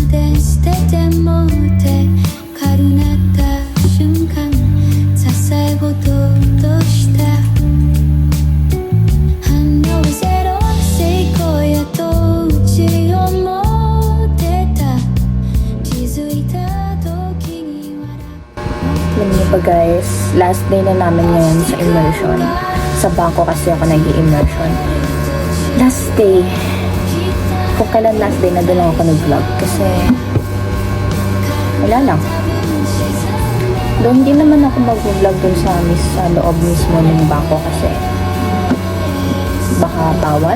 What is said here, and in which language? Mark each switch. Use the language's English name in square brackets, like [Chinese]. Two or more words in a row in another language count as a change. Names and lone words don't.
[Japanese] 捨ててもって軽なった瞬間支え事とした反応ゼロ成功やとうち思ってた気づいた時に笑 [Filipino] Alam niyo pa guys, [English] last day [Filipino] na namin ngayon sa immersion. Sa bangko kasi ako nag-i-immersion. [English] Last day. [Filipino] Kung kailan [English] last day [Filipino] na doon lang ako nag-vlog. Kasi, wala lang. Doon hindi naman ako mag-vlog doon sa loob mismo ng bangko kasi baka bawal.